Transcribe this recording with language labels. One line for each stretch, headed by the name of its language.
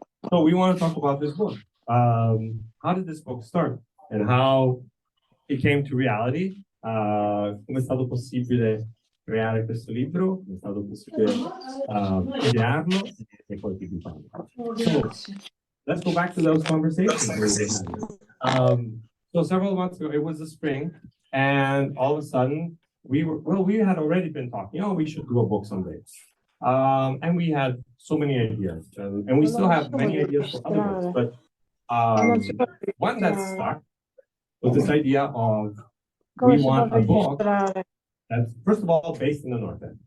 English: So we want to talk about this book. How did this book start and how it came to reality?
Italian: Come è stato possibile creare questo libro? Come è stato possibile idearlo e poi pubblicare?
English: So let's go back to those conversations. So several months ago, it was the spring, and all of a sudden, we had already been talking, oh, we should do a book someday. And we had so many ideas, and we still have many ideas for other books, but one that stuck was this idea of we want a book that's first of all based in the North End.